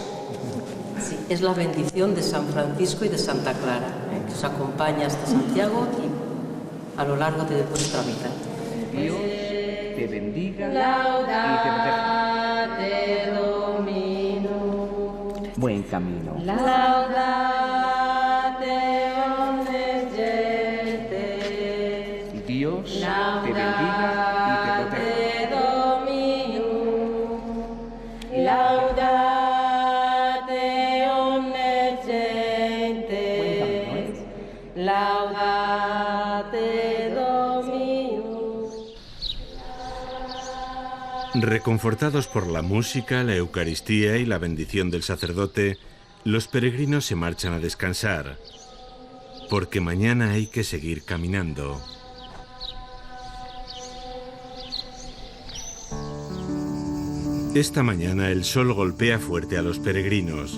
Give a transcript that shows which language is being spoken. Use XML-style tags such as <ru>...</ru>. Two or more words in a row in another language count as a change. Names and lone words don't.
<es>Sí, es la bendición de San Francisco y de Santa Clara, que os acompaña hasta Santiago y a lo largo de vuestra vida. Dios te bendiga Laudate y te proteja. Domino. Buen camino.</es> <la>Laudate omnes gentes.</la> <es>Dios te bendiga y te proteja.</es> <la>Domino. Laudate omnes gentes. Laudate Domino.</la> <es>Reconfortados por la música, la Eucaristía y la bendición del sacerdote, los peregrinos se marchan a descansar, porque mañana hay que seguir caminando. Esta mañana el sol golpea fuerte a los peregrinos.</es>